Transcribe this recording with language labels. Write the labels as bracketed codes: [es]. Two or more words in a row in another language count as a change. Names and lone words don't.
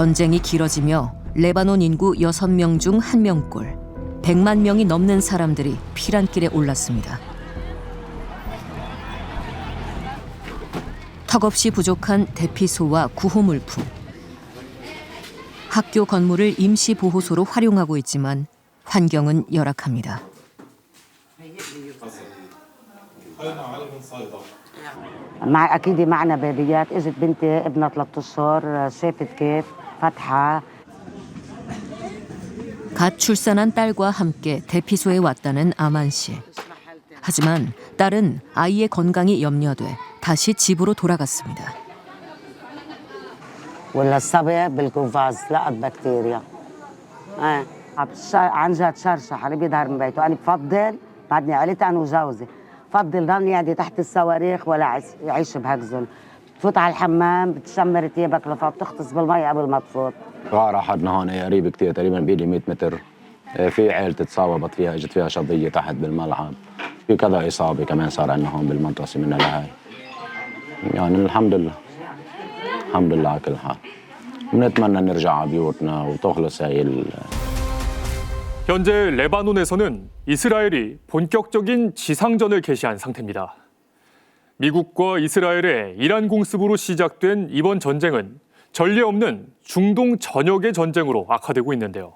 [ko] 전쟁이 길어지며 레바논 인구 6명 중 1명꼴 100만 명이 넘는 사람들이 피란길에 올랐습니다. 턱없이 부족한 대피소와 구호물품. 학교 건물을 임시 보호소로 활용하고 있지만 환경은 열악합니다. [ar] أكيد معنا بيبيات إجت بنتي ابنها 3 أشهر شافت كيف فتحة. [ko] 갓 출산한 딸과 함께 대피소에 왔다는 아만 씨. 하지만 딸은 아이의 건강이 염려돼 다시 집으로 돌아갔습니다. [ar] ولا الصبي بالكوفاز لقط بكتيريا. عن جد شرشح اللي بيظهر من بيته. أنا بفضل بعدني قلت أنا وجوزي بفضل ضلني قاعدة تحت الصواريخ ولا يعيش بهكذا. بتفوت على الحمام بتشمر ثيابك لفوق بتغطس بالمي قبل ما تفوت. غارة حدنا هون قريب كتير تقريبا بيلي 100 متر. في عيلة تصاوبت فيها اجت فيها شظية تحت بالملعب. في كذا إصابة كمان صار عندنا هون بالمدرسة منها لهي. يعني الحمد لله على كل حال. بنتمنى نرجع على بيوتنا وتخلص هي [ko] 현재 레바논에서는 이스라엘이 본격적인 지상전을 개시한 상태입니다. 미국과 이스라엘의 이란 공습으로 시작된 이번 전쟁은 전례 없는 중동 전역의 전쟁으로 악화되고 있는데요.